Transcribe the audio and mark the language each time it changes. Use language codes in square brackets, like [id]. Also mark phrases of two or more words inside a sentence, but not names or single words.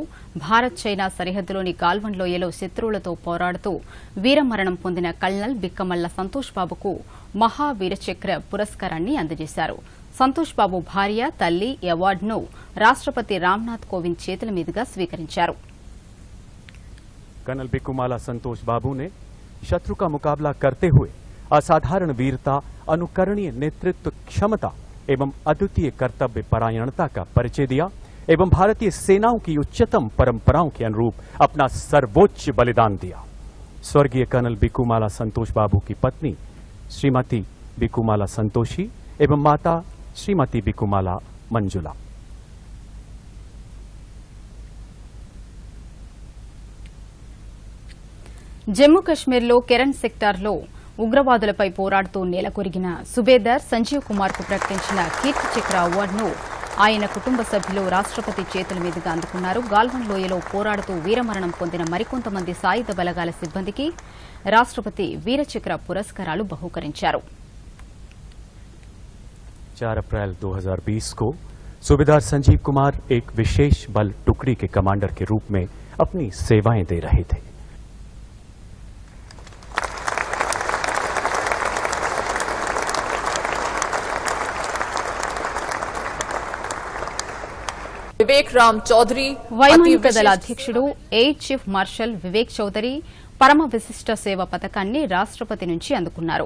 [te] భారత్ చైనా సరిహద్దులోని గాల్వన్ లోయలో శత్రువులతో పోరాడుతూ వీరమరణం పొందిన కల్నల్ బిక్కమల్ల సంతోష్ బాబుకు మహావీరచక్ర పురస్కారాన్ని అందజేశారు. సంతోష్ బాబు భార్య, తల్లి ఈ అవార్డును రాష్టపతి రామ్నాథ్ కోవింద్ చేతుల మీదుగా స్వీకరించారు. [hi] कर्नल बिकुमाला संतोष बाबू ने शत्रु का मुकाबला करते हुए असाधारण वीरता, अनुकरणीय नेतृत्व क्षमता एवं अद्वितीय कर्तव्य परायणता का परिचय दिया एवं भारतीय सेनाओं की उच्चतम परंपराओं के अनुरूप अपना सर्वोच्च बलिदान दिया. स्वर्गीय कर्नल बिकुमाला संतोष बाबू की पत्नी श्रीमती बिकुमाला संतोषी एवं माता श्रीमती बिकुमाला मंजुला. [te] జమ్మూ కశ్మీర్లో కెరన్ సెక్టార్లో ఉగ్రవాదులపై పోరాడుతూ నేలకొరిగిన సుబేదార్ సంజీవ్ కుమార్ కు ప్రకటించిన కీర్తి చక్ర అవార్డును ఆయన కుటుంబ సభ్యులు రాష్టపతి చేతుల మీదుగా అందుకున్నారు. గాల్వన్ లోయలో పోరాడుతూ వీరమరణం పొందిన మరికొంతమంది సాయుధ బలగాల సిబ్బందికి రాష్టపతి వీరచక్ర పురస్కారాలు బహూకరించారు. [hi] 4 अप्रैल 2020 को सूबेदार संजीव कुमार एक विशेष बल टुकड़ी के कमांडर के रूप में अपनी सेवाएं दे रहे थे. [te] వివేక్ రామ్ చౌదరి వైమానిక దళ అధ్యక్షుడు ఎయిర్ చీఫ్ మార్షల్ వివేక్ చౌదరి పరమ విశిష్ట సేవ పథకాన్ని రాష్టపతి నుంచి అందుకున్నారు.